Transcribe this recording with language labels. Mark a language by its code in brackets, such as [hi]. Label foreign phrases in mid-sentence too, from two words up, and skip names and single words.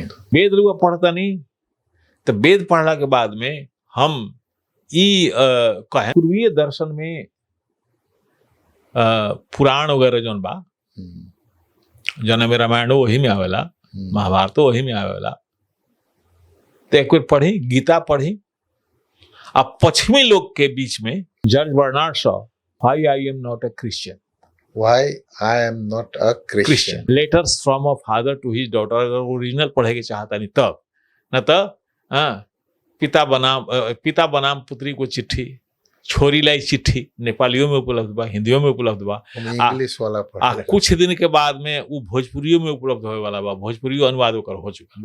[bho] वेद रुआ पढ़ता नहीं, तो वेद पढ़ला के बाद में हम ई कहें पूर्वीय दर्शन में पुराण वगैरह जौन बा, जौन में रामायण वही में आवेला, महाभारत वही में आवेला, तो एक बार पढ़ी, गीता पढ़ी। अब पश्चिमी लोग के बीच में जॉर्ज बर्नार्ड शॉ, व्हाई आई एम नॉट अ क्रिश्चियन, व्हाई आई एम नॉट अ क्रिश्चियन, लेटर्स फ्रॉम अ फादर टू हिज डॉटर, अगर ओरिजिनल पढ़े के चाहता नहीं तब, न तो पिता बनाम पुत्री को चिट्ठी, छोरी लाई चिट्ठी, नेपालियों में उपलब्ध बा, हिंदियों में उपलब्ध बा, इंग्लिश वाला पढ़। कुछ दिन के बाद में वो भोजपुरियों में उपलब्ध होने वाला बा, भोजपुरी अनुवाद होकर हो चुका,